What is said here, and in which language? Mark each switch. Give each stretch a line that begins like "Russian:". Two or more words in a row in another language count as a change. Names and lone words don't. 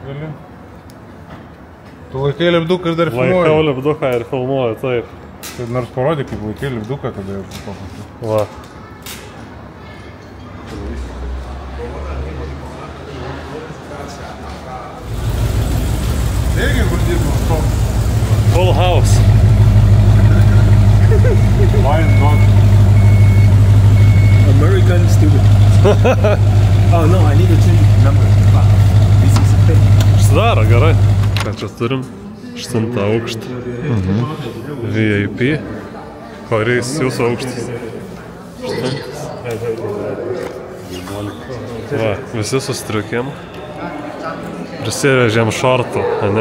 Lithuanian: Tu laikai lipduką ir dar filmuoju. Laikau lipduką ir filmuoju, taip. Tai nors parodė, kaip laikai lipduką, tada jau paprastai. Va. Irgi kur dirbam to?
English: Full house. Why not? American student. Oh no, I need to change the number. This is a thing.
Lithuanian: Užsidaro, gerai. Ką čia turim? 8 aukštą. VIP. Koris jūsų aukštas? 8. Va, visi su striukėm. Prisivežėm šortų, ne?